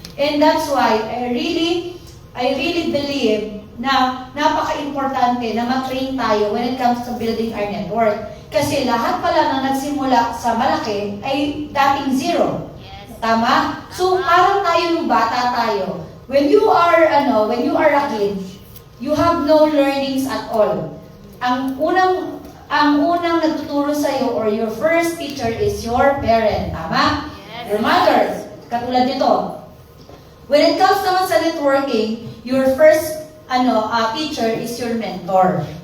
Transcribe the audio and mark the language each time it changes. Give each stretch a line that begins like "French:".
English: And that's why I really believe
Filipino: na napaka-importante na ma-train tayo
English: when it comes to building our network.
Filipino: Kasi lahat pala na nagsimula sa malaki ay dating zero. Tama? So, parang tayo yung bata tayo.
English: When you are a kid, you have no learnings at all.
Filipino: Ang unang nagtuturo sa iyo or
English: your first teacher is your parent.
Filipino: Tama?
English: Your mother.
Filipino: Katulad nito.
English: When it comes naman sa networking, your first teacher is your mentor.